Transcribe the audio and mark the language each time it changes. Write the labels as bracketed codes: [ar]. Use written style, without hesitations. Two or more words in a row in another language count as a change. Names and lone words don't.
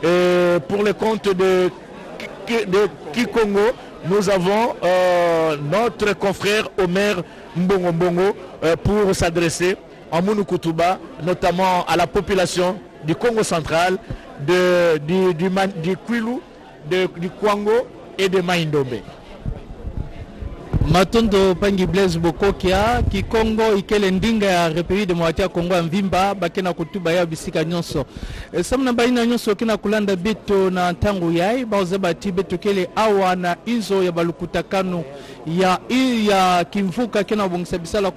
[fr] pour le compte de Kikongo, nous avons notre confrère Omer Mbongo Mbongo pour s'adresser en Mounoukoutouba, notamment à la population du Congo central, du Kwilu, du Kwango et de Maïndombe. [ktu] Matondo Pangi Blaise Bokokia Kikongo ikele ndinga ya [fr] République Démocratique [ktu] ya Kongo ya Mvimba bakena kutuba ya bisika nyonso samna baina nyonso kina kulanda beto na ntango yai baoza bati beto kele awa na izo ya balukutakano ya kimvuka kena bongisa bisala